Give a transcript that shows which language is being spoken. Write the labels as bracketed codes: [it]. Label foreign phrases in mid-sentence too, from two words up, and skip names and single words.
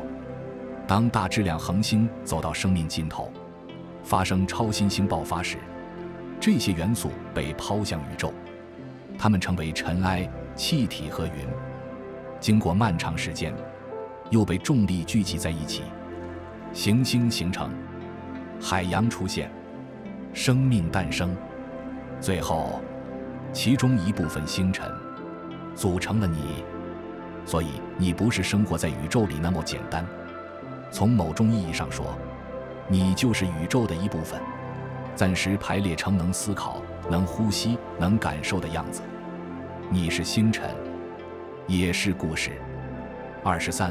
[zh] 當大質量恆星走到生命盡頭，發生超新星爆發時，這些元素被拋向宇宙，它們成為塵埃、氣體和雲。經過漫長時間，又被重力聚集在一起，行星形成，海洋出現，生命誕生。最後，其中一部分星辰組成了你。所以，你不是生活在宇宙裡那麼簡單。從某種意義上說，你就是宇宙的一部分，暫時排列成能思考、能呼吸、能感受的樣子。你是星辰，也是故事。23.